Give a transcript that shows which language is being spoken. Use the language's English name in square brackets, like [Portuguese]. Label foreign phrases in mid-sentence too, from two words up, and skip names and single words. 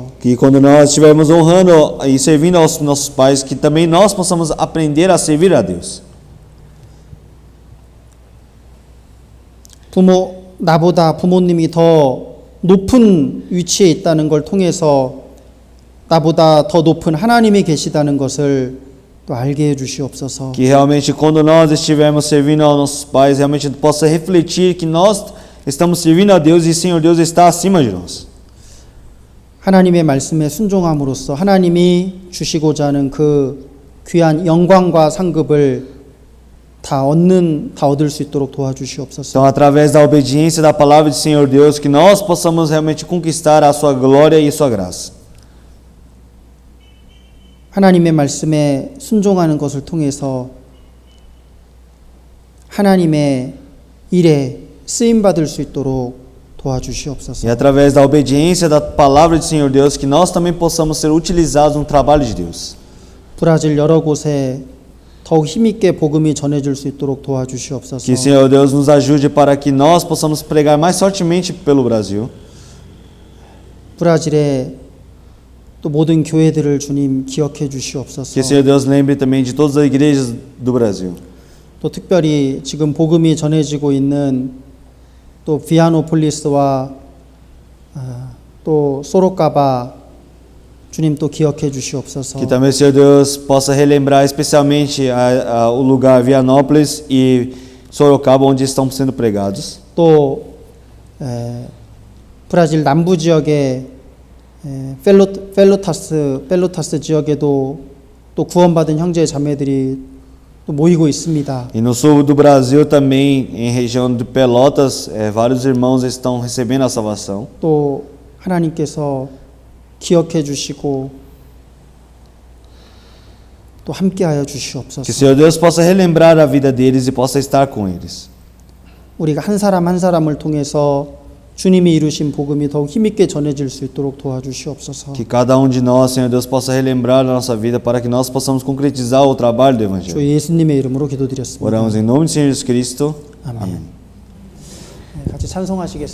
[Portuguese] Que quando nós estivermos honrando e servindo aos nossos pais, que também nós possamos aprender a servir a Deus. [Korean] 나보다 부모님이 더 높은 위치에 있다는 걸 통해서 나보다 더 높은 하나님이 계시다는 것을 또 알게 해 주시옵소서. [Portuguese] Que realmente quando nós estivermos servindo aos nossos pais, realmente possa refletir que nós estamos servindo a Deus e Senhor Deus está acima de nós. [Korean] 하나님의 말씀에 순종함으로써 하나님이 주시고자 하는 그 귀한 영광과 상급을 다 얻을 수 있도록 도와주시옵소서. [Portuguese] Então, através da obediência da palavra do Senhor Deus, que nós possamos realmente conquistar a sua glória e a sua graça. [Korean] 하나님의 말씀에 순종하는 것을 통해서 하나님의 일에 쓰임 받을 수 있도록 도와주시옵소서. [Portuguese] E através da obediência da palavra do Senhor Deus, que nós também possamos ser utilizados no trabalho de Deus. [Korean] 브라질 여러 곳에 더욱 힘있게 복음이 전해질 수 있도록 도와주시옵소서. [Portuguese] Que Senhor Deus nos ajude para que nós possamos pregar mais fortemente pelo Brasil. [Korean] 브라질의 또 모든 교회들을 주님 기억해 주시옵소서. [Portuguese] Que Senhor Deus lembre também de todas as igrejas do Brasil. [Korean] 또 특별히 지금 복음이 전해지고 있는 또 비아노폴리스와 또 소로카바 주님 또 기억해 주시옵소서. [Portuguese] Que também, Senhor Deus, possa relembrar especialmente o lugar Vianópolis e Sorocaba, onde estão sendo pregados. [Korean] 또 브라질 남부 지역의 펠로타스 지역에도 또 구원받은 형제 자매들이 또 모이고 있습니다. [Portuguese] E no sul do Brasil também, em região de Pelotas, vários irmãos estão recebendo a salvação. [Korean] 또 하나님께서 기억해 주시고 또 함께하여 [Portuguese] Que [Korean] 주시옵소서. [Portuguese] Senhor Deus possa relembrar a vida deles e possa estar com eles. [Korean] 우리가 한 사람 한 사람을 통해서 주님이 이루신 복음이 더욱 힘있게 전해질 수 있도록 도와주시옵소서. [Portuguese] Que cada de nós, Senhor Deus, possa relembrar a nossa vida para que nós possamos concretizar o trabalho do [Korean] 주 [Portuguese] Evangelho. [Korean] 예수님의 이름으로 기도드렸습니다. [Portuguese] Oramos em nome de Senhor Jesus Cristo. [Korean] 아멘. 같이 찬송하시겠습니다.